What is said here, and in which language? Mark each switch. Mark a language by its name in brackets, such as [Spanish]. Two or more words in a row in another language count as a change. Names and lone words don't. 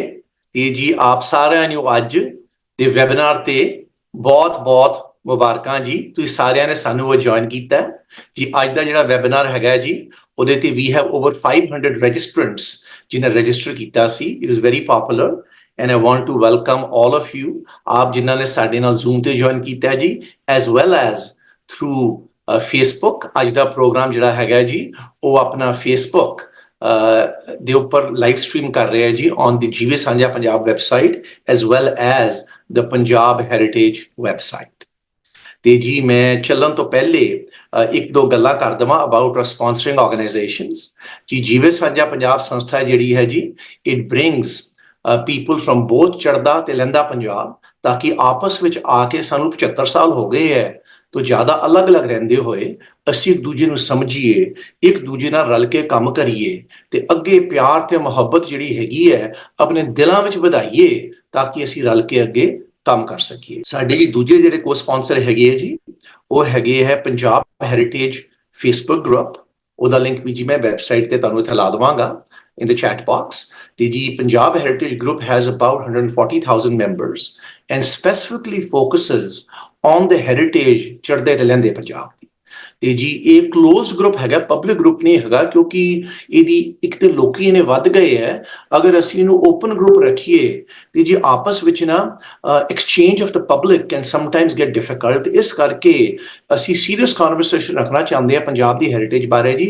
[Punjabi] ਤੇ ਜੀ ਆਪ ਸਾਰਿਆਂ ਨੂੰ ਅੱਜ ਦੇ ਵੈਬਿਨਾਰ ਤੇ ਬਹੁਤ ਮੁਬਾਰਕਾਂ ਜੀ। ਤੁਸੀਂ ਸਾਰਿਆਂ ਨੇ ਸਾਨੂੰ ਉਹ ਜੁਆਇਨ ਕੀਤਾ ਜੀ। ਅੱਜ ਦਾ ਜਿਹੜਾ ਵੈਬਿਨਾਰ ਹੈਗਾ ਜੀ ਉਹਦੇ ਤੇ [English] we have over 500 registrants [Punjabi] ਜਿਨ੍ਹਾਂ ਰਜਿਸਟਰ ਕੀਤਾ ਸੀ। [English] It is very popular and I want to welcome all of you [Punjabi] ਆਪ ਜਿਨ੍ਹਾਂ ਨੇ ਸਾਡੇ ਨਾਲ ਜ਼ੂਮ ਤੇ ਜੁਆਇਨ ਕੀਤਾ ਜੀ [English] as well as through Facebook। [Punjabi] ਅੱਜ ਦਾ ਪ੍ਰੋਗਰਾਮ ਜਿਹੜਾ ਹੈਗਾ ਜੀ ਉਹ ਆਪਣਾ Facebook ਦੇ ਉੱਪਰ [English] live stream [Punjabi] ਕਰ ਰਿਹਾ ਜੀ [English] on the [Punjabi] ਜੀਵੇ ਸਾਂਝਾ ਪੰਜਾਬ ਵੈਬਸਾਈਟ [English] as well as the [Punjabi] ਪੰਜਾਬ ਹੈਰੀਟੇਜ ਵੈਬਸਾਈਟ। ਤੇ ਜੀ ਮੈਂ ਚੱਲਣ ਤੋਂ ਪਹਿਲੇ ਇੱਕ ਦੋ ਗੱਲਾਂ ਕਰ ਦੇਵਾਂ [English] about sponsoring organisations [Punjabi] ਜੀ। ਜੀਵੇ ਸਾਂਝਾ ਪੰਜਾਬ ਸੰਸਥਾ ਜਿਹੜੀ ਹੈ ਜੀ [English] It brings people from both [Punjabi] ਚੜ੍ਹਦਾ ਤੇ ਲਹਿੰਦਾ ਪੰਜਾਬ ਤਾਂ ਕਿ ਆਪਸ ਵਿੱਚ ਆ ਕੇ ਸਾਨੂੰ 75 ਸਾਲ ਹੋ ਗਏ ਹੈ ਤੋਂ ਜ਼ਿਆਦਾ ਅਲੱਗ-ਅਲੱਗ ਰਹਿੰਦੇ ਹੋਏ ਅਸੀਂ ਇੱਕ ਦੂਜੇ ਨੂੰ ਸਮਝੀਏ, ਇੱਕ ਦੂਜੇ ਨਾਲ ਰਲ ਕੇ ਕੰਮ ਕਰੀਏ ਤੇ ਅੱਗੇ ਪਿਆਰ ਤੇ ਮੁਹੱਬਤ ਜਿਹੜੀ ਹੈਗੀ ਹੈ ਆਪਣੇ ਦਿਲਾਂ ਵਿੱਚ ਵਧਾਈਏ ਤਾਂ ਕਿ ਅਸੀਂ ਰਲ ਕੇ ਅੱਗੇ ਕੰਮ ਕਰ ਸਕੀਏ। ਸਾਡੇ ਜੀ ਦੂਜੇ ਜਿਹੜੇ [English] co sponsor [Punjabi] ਹੈਗੇ ਹੈ ਜੀ ਉਹ ਹੈਗੇ ਹੈ ਪੰਜਾਬ ਹੈਰੀਟੇਜ ਫੇਸਬੁੱਕ ਗਰੁੱਪ। ਉਹਦਾ ਲਿੰਕ ਵੀ ਜੀ ਮੈਂ ਵੈਬਸਾਈਟ ਤੇ ਤੁਹਾਨੂੰ ਇੱਥੇ ਲਾ ਦੇਵਾਂਗਾ [English] in the chat box. The Punjab Heritage Group has about 140,000 members and specifically focuses on the heritage [Punjabi] ਚੜ੍ਹਦੇ ਤੇ ਲਹਿੰਦੇ ਪੰਜਾਬ ਦੀ। ਤੇ ਜੀ ਇਹ [English] close group [Punjabi] ਹੈਗਾ, [English] public group [Punjabi] ਨਹੀਂ ਹੈਗਾ ਕਿਉਂਕਿ ਇਹਦੀ ਇੱਕ ਤੇ ਲੋਕੀ ਇਹਨੇ ਵੱਧ ਗਏ ਹੈ। ਅਗਰ ਅਸੀਂ ਇਹਨੂੰ [English] open group [Punjabi] ਰੱਖੀਏ ਤੇ ਜੀ ਆਪਸ ਵਿੱਚ ਨਾ [English] exchange of the public can sometimes get difficult. [Punjabi] ਇਸ ਕਰਕੇ ਅਸੀਂ [English] serious conversation [Punjabi] ਰੱਖਣਾ ਚਾਹੁੰਦੇ ਹਾਂ ਪੰਜਾਬ ਦੀ ਹੈਰੀਟੇਜ ਬਾਰੇ ਜੀ।